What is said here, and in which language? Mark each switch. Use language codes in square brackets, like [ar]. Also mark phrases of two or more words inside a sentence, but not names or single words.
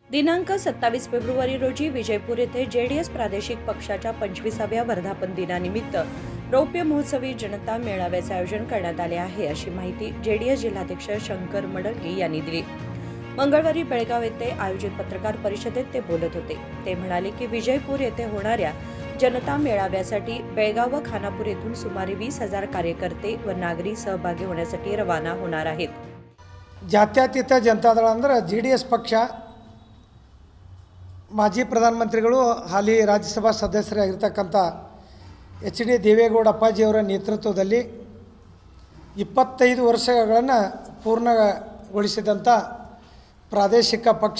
[mr] दिनांक 27 फेब्रुवारी रोजी विजयपूर येथे जेडीएस प्रादेशिक पक्षाच्या 25व्या वर्धापन दिनानिमित्त रौप्य महोत्सवी जनता मेळाव्याचे आयोजन करण्यात आले आहे, अशी माहिती जेडीएस जिल्हाध्यक्ष शंकर मडलगे यांनी दिली. मंगळवारी बेळगाव येथे आयोजित पत्रकार परिषदेत ते बोलत होते. ते म्हणाले की विजयपूर येथे होणाऱ्या जनता मेळाव्यासाठी बेळगाव व खानापूर येथून सुमारे 20,000 कार्यकर्ते व नागरिक सहभागी होण्यासाठी रवाना होणार आहेत. [kn] ಜಾತ್ಯತೀತ ಜನತಾದಳ ಅಂದ್ರೆ JDS ಪಕ್ಷ ಮಾಜಿ ಪ್ರಧಾನಮಂತ್ರಿಗಳು ಹಾಲಿ ರಾಜ್ಯಸಭಾ ಸದಸ್ಯರಾಗಿರ್ತಕ್ಕಂಥ HD ದೇವೇಗೌಡ ಅಪ್ಪಾಜಿಯವರ ನೇತೃತ್ವದಲ್ಲಿ 25 ವರ್ಷಗಳನ್ನು ಪೂರ್ಣಗೊಳಿಸಿದಂಥ ಪ್ರಾದೇಶಿಕ ಪಕ್ಷ.